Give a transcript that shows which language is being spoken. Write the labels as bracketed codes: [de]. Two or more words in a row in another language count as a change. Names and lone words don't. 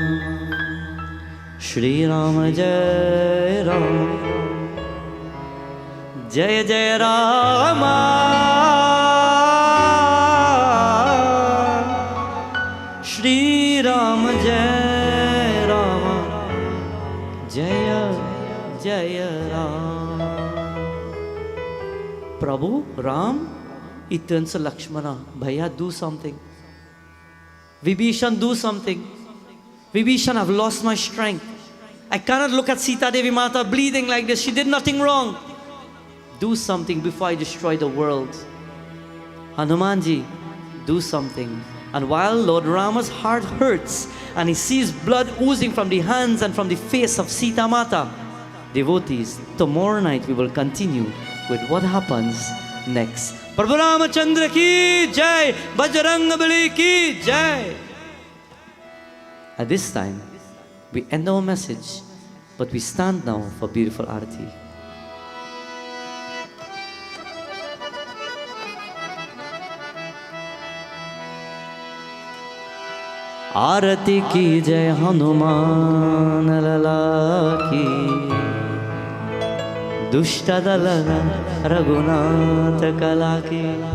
[sa] श्री राम जय राम जय जय राम श्री राम जय राम जय जय राम. [en] Prabhu Ram, he turns to Lakshmana. Bhaiya, do something. Vibhishan, do something. Vibhishan, I've lost my strength. I cannot look at Sita Devi Mata bleeding like this. She did nothing wrong. Do something before I destroy the world. Hanumanji, do something. And while Lord Rama's heart hurts and he sees blood oozing from the hands and from the face of Sita Mata, devotees, tomorrow night we will continue with what happens next. [hi] प्रभु रामचन्द्र की जय, बजरंगबली की जय. [en] At this time, we end our message, but we stand now for beautiful arati. [hi] आरती की जय हनुमान लला की दुष्ट दलन रघुनाथ कला की